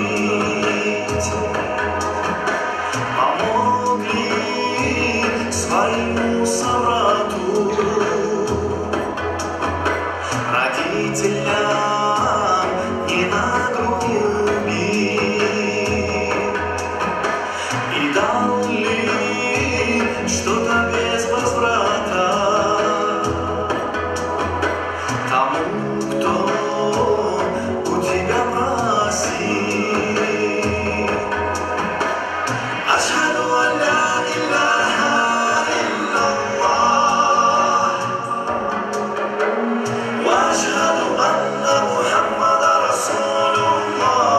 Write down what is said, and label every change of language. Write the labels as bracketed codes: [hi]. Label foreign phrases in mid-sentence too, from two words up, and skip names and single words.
[ru] Помогли своему собрату, родителям не на груби, и дали что-то без возврата тому, кто у тебя просит. [ar] أشهد أن لا إله إلا الله وأشهد أن محمدا رسول الله.